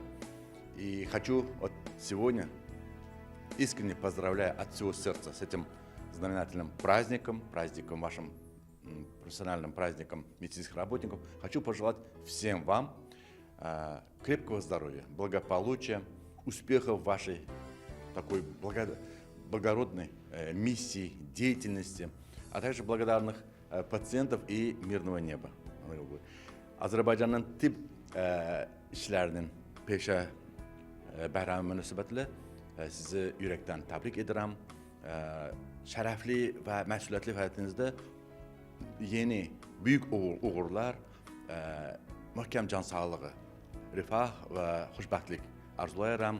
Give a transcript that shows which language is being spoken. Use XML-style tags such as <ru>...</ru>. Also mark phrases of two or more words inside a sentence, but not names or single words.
<ru>И хочу вот сегодня искренне поздравляю от всего сердца с этим знаменательным праздником вашим профессиональным праздником медицинских работников. Хочу пожелать всем вам крепкого здоровья, благополучия, успехов в вашей такой благородной миссии, деятельности, а также благодарных пациентов и mирного неба.</ru> <az>Azərbaycanın tibb işlərinin peşə bəhramı münasibətilə sizi ürəkdən təbrik edirəm. Şərəfli və məsuliyyətli həyatınızda yeni, büyük uğurlar, möhkəm can sağlığı, rifah və xoşbəxtlik arzulayıram.</az>